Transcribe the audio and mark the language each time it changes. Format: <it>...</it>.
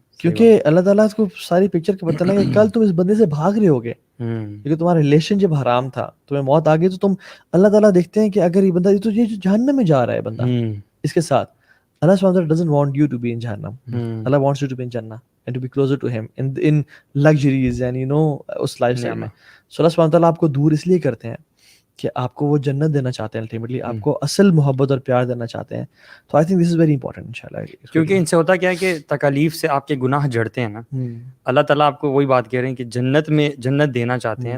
<ur>کیونکہ اللہ تعالیٰ کو ساری پکچر کا پتہ لگا کہ کل تم اس بندے سے بھاگ رہے ہوگے کیونکہ تمہارا ریلیشن جب حرام تھا, تمہیں موت آ گئی, تو تم اللہ تعالیٰ دیکھتے ہیں کہ اگر یہ بندہ تو یہ جہنم میں جا رہا ہے بندہ اس کے ساتھ,</ur> <en>Allah subhanahu wa ta'ala doesn't want you to be in Jahannam. Allah wants you to be in Jannah and to be closer to him in luxuries and you know</en> <ur>اس life style میں. So Allah subhanahu wa ta'ala آپ کو دور اس لیے کرتے ہیں کہ آپ کو وہ جنت دینا چاہتے ہیں, الٹیمیٹلی آپ کو اصل محبت اور پیار دینا چاہتے ہیں. تو</ur> <en>I think this is very important انشاءاللہ,</en> <ur>کیونکہ ان سے ہوتا کیا ہے کہ تکالیف سے آپ کے گناہ جڑتے ہیں نا. اللہ تعالیٰ آپ کو وہی بات کہہ رہے ہیں کہ جنت میں جنت دینا چاہتے ہیں.</ur>